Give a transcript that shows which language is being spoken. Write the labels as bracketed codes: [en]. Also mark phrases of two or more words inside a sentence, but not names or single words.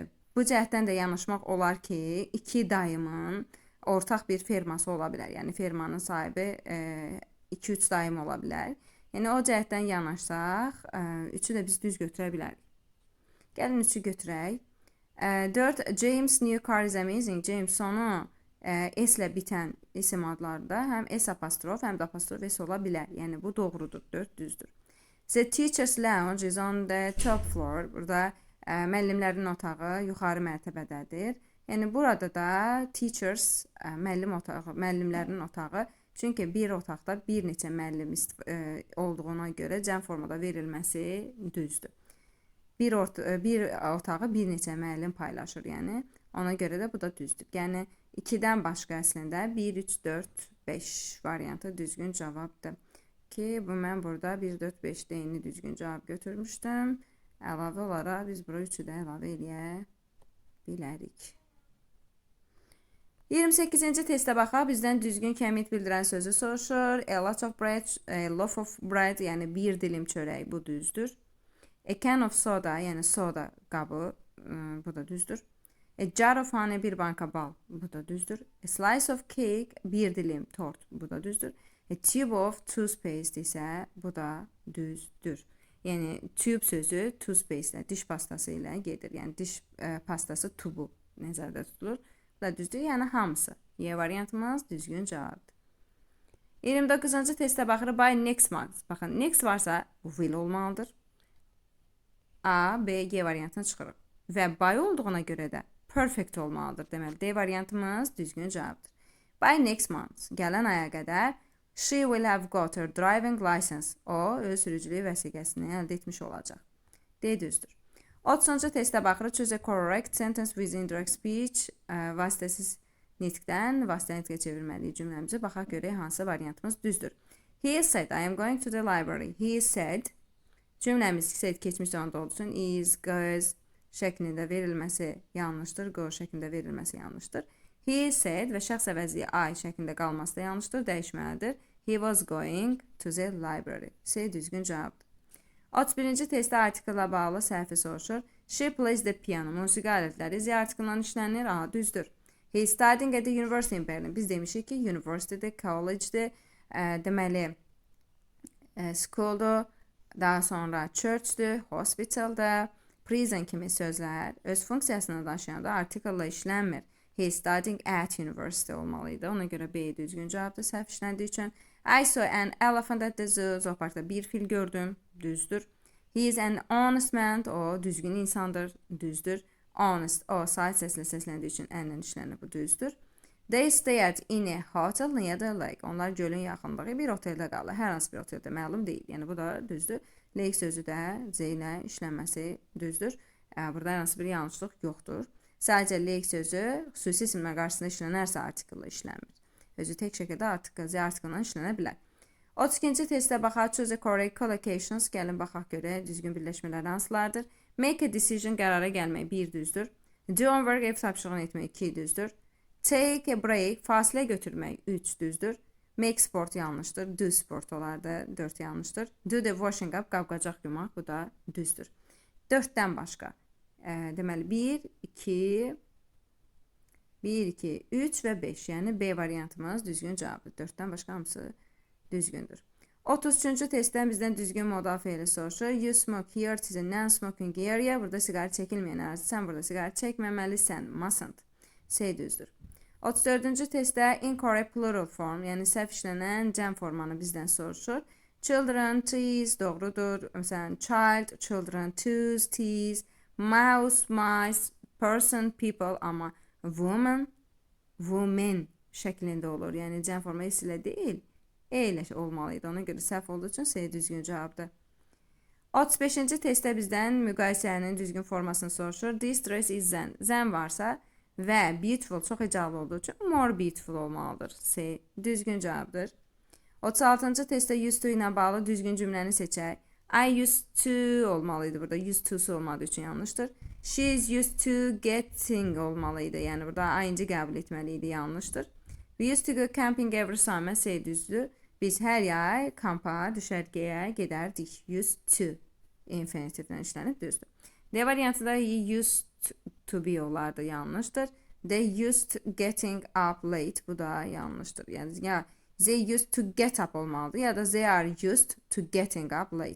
[az] Bu cəhətdən də yanaşmaq olar ki, iki dayımın ortaq bir ferması ola bilər. Yəni fermanın sahibi 2-3 dayım ola bilər. Yəni o cəhətdən yanaşsaq, 3-ü də biz düz götürə bilərik. Gəlin 3-ü götürək. 4. [en] James new car is amazing. [az] James sonu S ilə bitən isim adlarda həm S apostrof, həm də apostrof S ola bilər. Yəni bu doğrudur. 4 düzdür. [en] The teacher's lounge is on the top floor. [az] Burada müəllimlərin otağı yuxarı mərtəbədədir. Yəni burada da teachers müəllimlərin otağı. Çünki bir otaqda bir neçə müəllim olduğuna görə cəm formada verilməsi düzdür. Bir otağı bir neçə müəllim paylaşır, yəni. Ona görə də bu da düzdür. Yəni 2-dən başqa əslində 1, 3, 4, 5 variantı düzgün cavabdır. Ki bu mən burada 1, 4, 5 deyini düzgün cavab götürmüşdüm. Əlavə olaraq biz bura 3-ü də əlavə eləyə bilərik. 28-ci testə baxaq. Bizdən düzgün kəmiyyət bildirən sözü soruşur. [en] A lot of bread, a loaf of bread, [az] yəni bir dilim çörək, bu düzdür. [en] A can of soda, [az] yəni soda qabı, bu da düzdür. [en] A jar of honey, [az] bir banka bal, bu da düzdür. [en] A slice of cake, [az] bir dilim tort, bu da düzdür. [en] A tube of toothpaste [az] isə bu da düzdür. Yəni tube sözü toothpaste ilə, diş pastası ilə gedir. Yəni diş pastası tubu nəzərdə tutulur. Bu da düzdür. Yəni hamısı. Y variantımız düzgün cavabdır. 29-cu testə baxırıq. [en] By next month. [az] Baxın, next varsa bu will olmalıdır. A, B, G variantına çıxırıq. Və by olduğuna görə də perfect olmalıdır. Deməli, D variantımız düzgün cavabdır. [en] By next month, [az] gələn aya qədər [en] she will have got her driving license. [az] O, öz sürücülük vəsiqəsini əldə etmiş olacaq. D düzdür. 30-cu testə baxırıq. [en] Choose a correct sentence with indirect speech. [az] Vasitəsiz nitqdən vasitə nitqə çevirməliyik cümləmizi. Baxaq görək hansı variantımız düzdür. [en] He said, I am going to the library. He said, [az] cümləmiz said keçmiş zamanda olduğu üçün is, goes şəklində verilməsi yanlışdır. Go şəklində verilməsi yanlışdır. [en] He said [az] və şəxs əvəzliyi I şəklində qalması da yanlışdır. Dəyişməlidir. [en] He was going to the library. [az] C düzgün cavabdır. 31-ci testdə artiklə bağlı səhvi soruşur. [en] She plays the piano. [az] Musiqi alətləri Z artiklından işlənir. A düzdür. [en] He is studying at the university in Berlin. [az] Biz demişik ki, university'dir, college'dir. Deməli, school'dur. Daha sonra church'dur, hospital'dır. Prison kimi sözlər öz funksiyasını daşıyanda artiklla işlənmir. [en] He is studying at university olmalıydı. [az] Ona görə B düzgün cavabdır səhv işləndiyi üçün. [en] I saw an elephant at the zoo. [az] Zooparkda bir fil gördüm. Düzdür. [en] He is an honest man. [az] O düzgün insandır. Düzdür. Honest. O sahil seslə səsləndiyi üçün əllə işlənir. Bu düzdür. They stayed in a hotel near the lake. Onlar gölün yaxınlığı bir oteldə qaldı. Hər hansı bir oteldə məlum deyil. Yəni bu da düzdür. Lake sözü də C ilə işlənməsi düzdür. Burada hər hansı bir yanlışlıq yoxdur. Sadəcə lake sözü xüsusi isimlə qarşısında işlənərsə artiklla işlənmir. Özü tək şəkildə Z artiklından işlənə bilər. 32-ci testə baxaq. [en] Choose a correct collocations. [az] Gəlin baxaq görə düzgün birləşmələr hansılardır. [en] Make a decision, [az] qərara gəlmək 1 düzdür. [en] Do homework, [az] ev tapşırığını etmək 2 düzdür. [en] Take a break, [az] fasilə götürmək 3 düzdür. [en] Make sport yanlışdır. Do sport [az] olardı 4 yanlışdır. [en] Do the washing up, [az] qab-qacaq yumaq, bu da düzdür. 4-dən başqa. Deməli 1, 2, 3 və 5. Yəni B variantımız düzgün cavabdır. 4-dən başqa hamısı düzgündür. 33-cü testdən bizdən düzgün modal feili soruşur. [en] You smoke here, it is a non-smoking area. [az] Burada siqaret çəkilməyən ərazi. Sən burada siqaret çəkməməlisən. Mustn't. C düzdür. 34-cü testdə [en] incorrect plural form, [az] yəni səhv işlənən cəm formanı bizdən soruşur. [en] Children, trees, [az] doğrudur. Məsələn, [en] child, children, twos, teas, mouse, mice, person, people, amma woman, women [az] şəklində olur. Yəni cəm forma S ilə deyil, E ilə olmalıydı. Ona görə səhv olduğu üçün C düzgün cavabdır. 35-ci testdə bizdən müqayisənin düzgün formasını soruşur. [en] This dress is zen. [az] Zen varsa və beautiful çox hecalı olduğu üçün [en] more beautiful [az] olmalıdır. C düzgün cavabdır. 36-cı testdə [en] used to [az] ilə bağlı düzgün cümləni seçək. [en] I used to olmalıydı burada. Used to'su [az] olmadığı üçün yanlışdır. [en] She is used to getting olmalıydı. [az] Yəni burada ing qəbul etməliydi, yanlışdır. [en] We used to go camping every summer. [az] C düzdür. Biz hər yay kampa, düşərgəyə gedərdik. [en] Used to [az] infinitivdən işlənib düzdür. D variantı da [en] used to be [az] olardı, yanlışdır. [en] They used getting up late, [az] bu da yanlışdır. Yəni ya [en] They used to get up [az] olmalıdır ya da [en] they are used to getting up late.